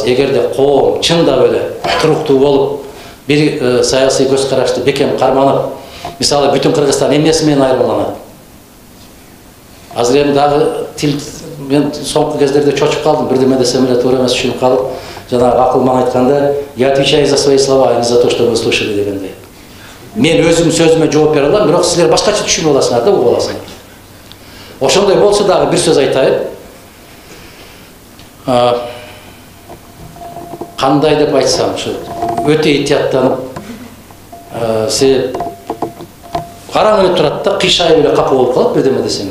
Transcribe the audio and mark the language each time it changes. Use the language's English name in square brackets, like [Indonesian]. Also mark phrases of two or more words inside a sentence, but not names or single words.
[Kyrgyz] Эгерде коом чындап эле туруктуу болуп, бир саясий көз карашты бекем карманып, мисалы бүтүн Кыргызстан эмнеси менен айырмаланат? Азыр эми дагы тил мен соңку кездерде чочуп калдым, бирдеме десем эле туура эмес түшүнүп калып, жанагы акылман айтканда, [Russian] я отвечаю за свои слова, а не за то, что вы слышали дегендей. [Kyrgyz] Мен өзүм сөзүмө жооп бере алам, бирок силер башкача түшүнүп аласыңар да, угуп аласыңар. Ошондой болсо дагы бир сөз айтайын. Кандай деп айтсам, ушу өтө этияттанып, себеп караң эле турат да, кыйшайып эле капа болуп калат, бирдеме десең.